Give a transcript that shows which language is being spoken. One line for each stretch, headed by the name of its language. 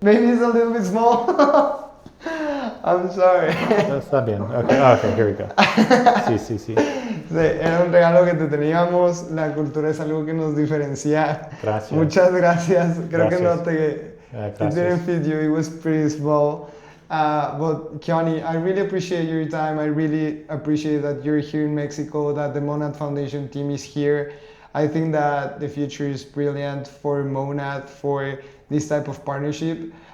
English: Maybe it's a little bit small. I'm sorry.
Spanish: Está bien.
English: Okay, here we go.
Spanish: Sí. Sí, era un regalo que te teníamos. La cultura es algo que nos diferencia. Gracias. Muchas gracias. Creo que no Gracias.
English: it didn't fit you. It was pretty small. But Keone, I really appreciate your time. I really appreciate that you're here in Mexico, that the Monad Foundation team is here. I think that the future is brilliant for Monad, for this type of partnership.